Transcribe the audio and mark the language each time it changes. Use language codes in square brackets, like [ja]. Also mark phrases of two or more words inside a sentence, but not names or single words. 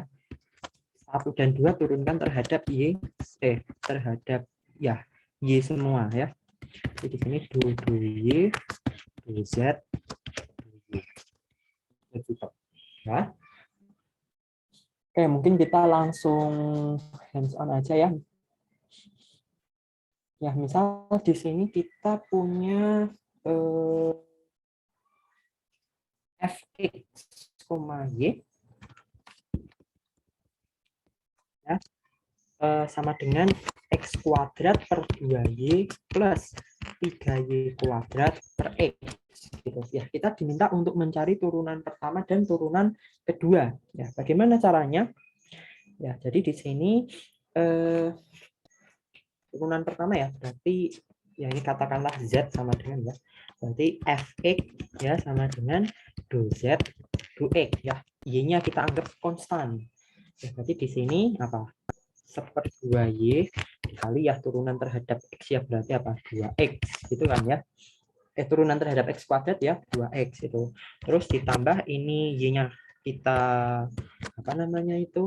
[id] 1 dan 2 turunkan terhadap Y terhadap ya Y semua ya. Jadi di sini do Y do Z do Y. Ya. Oke, mungkin kita langsung [en] hands on [id] aja ya. Ya, misal di sini kita punya fx, y ya, sama dengan x kuadrat per 2y plus 3y kuadrat per x. Gitu. Ya, kita diminta untuk mencari turunan pertama dan turunan kedua. Ya, bagaimana caranya? Ya, jadi di sini turunan pertama ya, berarti ya ini katakanlah Z sama dengan ya. Berarti Fx ya sama dengan do Z do X ya. Y-nya kita anggap konstan. Ya, berarti di sini apa? 1/2y dikali ya turunan terhadap X ya, berarti apa? 2X gitu kan ya. Turunan terhadap X kuadrat ya 2X itu. Terus ditambah ini Y-nya kita apa namanya itu?